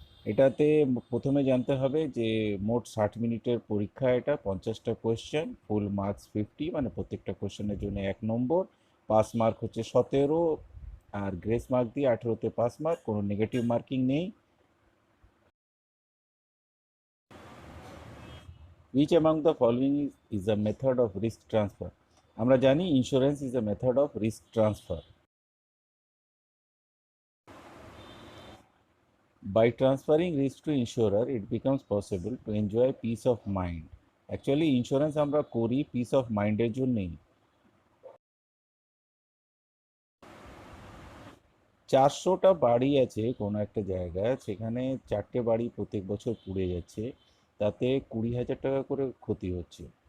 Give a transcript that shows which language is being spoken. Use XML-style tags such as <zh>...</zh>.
<bn>এটাতে প্রথমে জানতে হবে যে মোট 60 মিনিটের পরীক্ষা। এটা 50টা কোয়েশ্চেন, ফুল মার্কস 50, মানে প্রত্যেকটা কোয়েশ্চেনের জন্য 1 নম্বর। পাস মার্ক হচ্ছে 17, আর গ্রেস মার্ক দিয়ে 18তে পাস মার্ক, কোনো নেগেটিভ মার্কিং নেই।</bn> <en>Which among the following is a method of risk transfer?</en> <bn>আমরা জানি</bn> <en>Insurance is a method of risk transfer. By transferring risk to insurer, it becomes possible to enjoy peace of mind. Actually, insurance</en> <bn>আমরা করি</bn> <en>Peace of মাইন্ডের জন্যই।</en> <bn>400টা বাড়ি আছে কোনো একটা জায়গায়, সেখানে 4টে বাড়ি প্রত্যেক বছর পুড়ে যাচ্ছে, তাতে 20,000 টাকা করে ক্ষতি হচ্ছে।</bn>